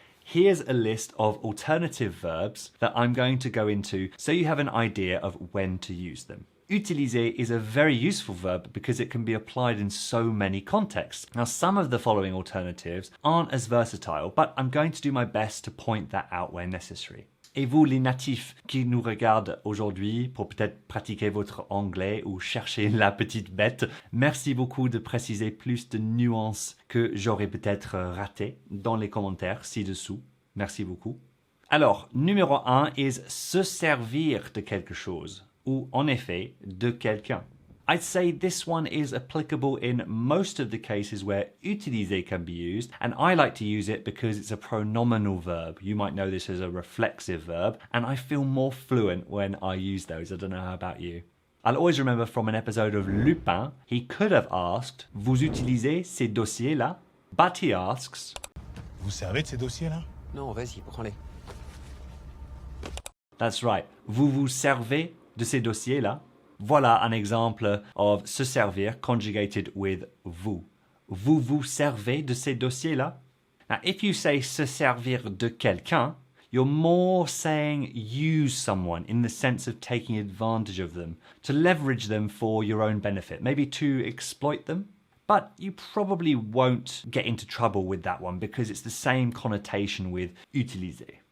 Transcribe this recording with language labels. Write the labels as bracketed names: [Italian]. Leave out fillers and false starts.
[English] Here's a list of alternative verbs that I'm going to go into so you have an idea of when to use them. Utiliser is a very useful verb because it can be applied in so many contexts. Now, some of the following alternatives aren't as versatile, but I'm going to do my best to point that out where necessary. [French] Et vous, les natifs qui nous regardent aujourd'hui pour peut-être pratiquer votre anglais ou chercher la petite bête, merci beaucoup de préciser plus de nuances que j'aurais peut-être raté dans les commentaires ci-dessous. Merci beaucoup. Alors, numéro 1 [English] is [French] se servir de quelque chose. Ou en effet, de quelqu'un. [English] I'd say this one is applicable in most of the cases where utiliser can be used, and I like to use it because it's a pronominal verb. You might know this as a reflexive verb, and I feel more fluent when I use those. I don't know how about you. I'll always remember from an episode of Lupin, he could have asked, [French] vous utilisez ces dossiers-là? [English] But he asks, [French] vous servez de ces dossiers-là? Non, vas-y, prends-les. [English] That's right. [French] Vous vous servez de ces dossiers-là? Voilà un exemple [English] of [French] se servir [English] conjugated with [French] vous. Vous vous servez de ces dossiers-là? [English] Now, if you say [French] se servir de quelqu'un, [English] you're more saying use someone in the sense of taking advantage of them, to leverage them for your own benefit, maybe to exploit them. But you probably won't get into trouble with that one because it's the same connotation with utiliser.